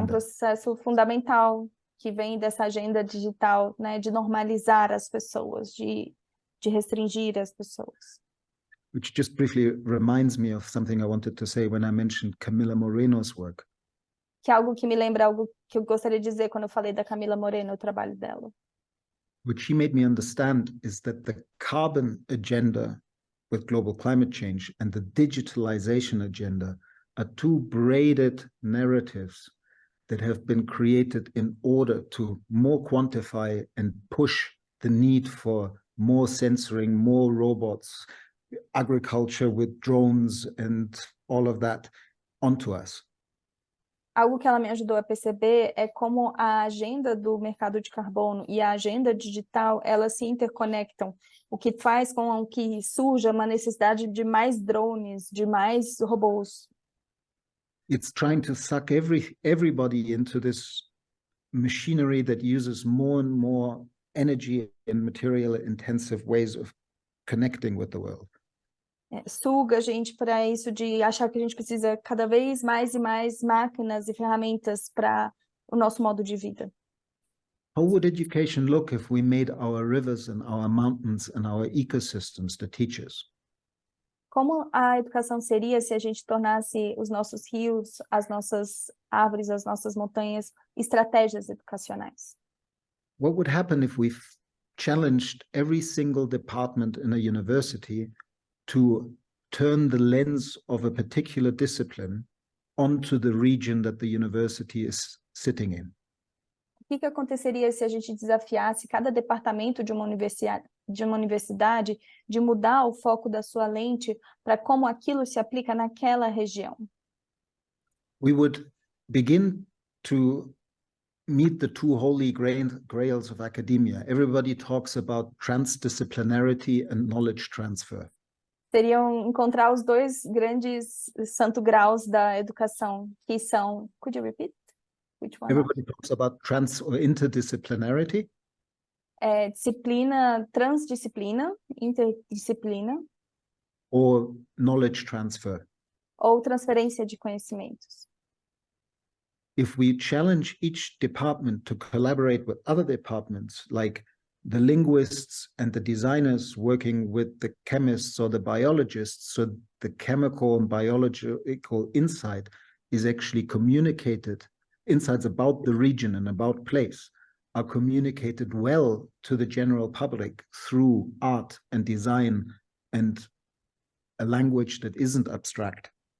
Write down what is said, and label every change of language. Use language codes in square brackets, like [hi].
[pt] É um processo fundamental que vem dessa agenda digital, né, de normalizar as pessoas, de restringir as pessoas. [en] Which just briefly reminds me of something I wanted to say when I mentioned Camila Moreno's work. [pt] Que é algo que me lembra algo que eu gostaria de dizer quando eu falei da Camila Moreno, o trabalho dela. [en] What she made me understand is that the carbon agenda with global climate change and the digitalization agenda are two braided narratives that have been created in order to more quantify and push the need for more sensoring, more robots, agriculture with drones and all of that onto us. [pt] Algo que ela me ajudou a perceber é como a agenda do mercado de carbono e a agenda digital, elas se interconectam, o que faz com que surja uma necessidade de mais drones, de mais robôs. [en] It's trying to suck everybody into this machinery that uses more and more energy and material intensive ways of connecting with the world. [pt] Suga a gente para isso de achar que a gente precisa cada vez mais e mais máquinas e ferramentas para o nosso modo de vida. [en] How would education look if we made our rivers and our mountains and our ecosystems the teachers? [pt] Como a educação seria se a gente tornasse os nossos rios, as nossas árvores, as nossas montanhas, estratégias educacionais? [en] What would happen if we challenged every single department in a university to turn the lens of a particular discipline onto the region that the university is sitting in. [pt] O que aconteceria se a gente desafiasse cada departamento de uma universidade de mudar o foco da sua lente para como aquilo se aplica naquela região? [en] We would begin to meet the two holy grails of academia. Everybody talks about transdisciplinarity and knowledge transfer. [pt] Seriam encontrar os dois grandes santo graus da educação, que são... [en] Could you repeat? Which one? Everybody talks about trans or interdisciplinarity. [pt] Disciplina, transdisciplina, interdisciplina. [en] Or knowledge transfer. [pt] Ou transferência de conhecimentos. [en] If we challenge each department to collaborate with other departments, like the linguists and the designers working with the chemists or the biologists, so the chemical and biological insight is actually communicated, insights about the region and about place are communicated well to the general public through art and design and a language that isn't abstract.